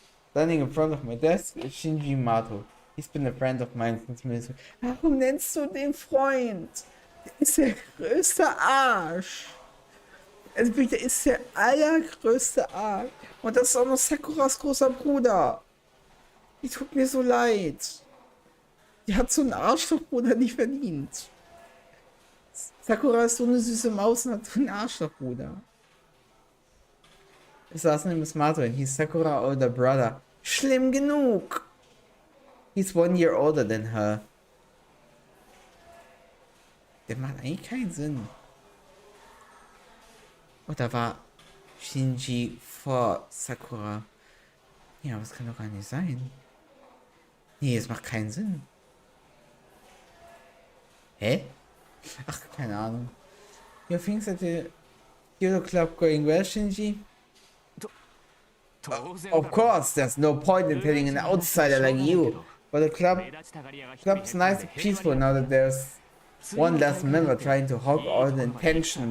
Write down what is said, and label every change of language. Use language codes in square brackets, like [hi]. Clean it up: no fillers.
[en] Standing in front of my desk is Shinji Mato. He's been a friend of mine since middle school. [de] Warum nennst du den Freund? Der ist der größte Arsch. Also bitte, der ist der allergrößte Arsch. Und das ist auch noch Sakuras großer Bruder. Die tut mir so leid. Die hat so einen Arschlochbruder nicht verdient. Sakura ist so eine süße Maus und hat so einen Arschlochbruder. [en] His last name is Mato and he's Sakura's older brother. [de] Schlimm genug. [en] He's 1 year older than her. [de] Der macht eigentlich keinen Sinn. Oder war Shinji vor Sakura? Ja, aber das kann doch gar nicht sein. Nee, es macht keinen Sinn. Hä? Ach, keine Ahnung. [en] Your things at the Kyoto Club going well, Shinji? Of course, there's no point in telling an outsider like you. But the club's nice and peaceful now that there's one less member trying to hog all the attention.